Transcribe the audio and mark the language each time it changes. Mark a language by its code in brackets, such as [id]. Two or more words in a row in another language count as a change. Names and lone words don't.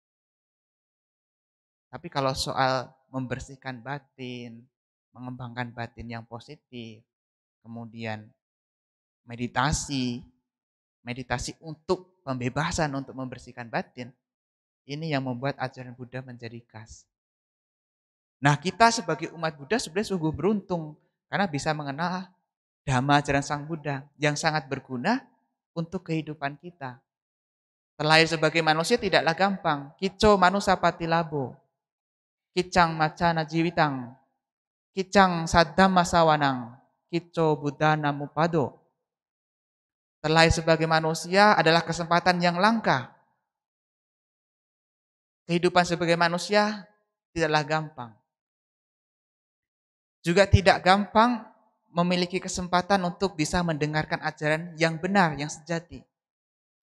[id] Tapi kalau soal membersihkan batin, mengembangkan batin yang positif, kemudian meditasi, meditasi untuk pembebasan, untuk membersihkan batin, ini yang membuat ajaran Buddha menjadi khas. Nah, kita sebagai umat Buddha sebenarnya sungguh beruntung karena bisa mengenal Dhamma ajaran Sang Buddha yang sangat berguna untuk kehidupan kita. Terlahir sebagai manusia tidaklah gampang. [pi] Kico manusa patilabo, kicang macana jiwitang, kicang saddhamma sawanang, kico buddhana mupado. [id] Terlahir sebagai manusia adalah kesempatan yang langka. Kehidupan sebagai manusia tidaklah gampang. Juga tidak gampang memiliki kesempatan untuk bisa mendengarkan ajaran yang benar, yang sejati.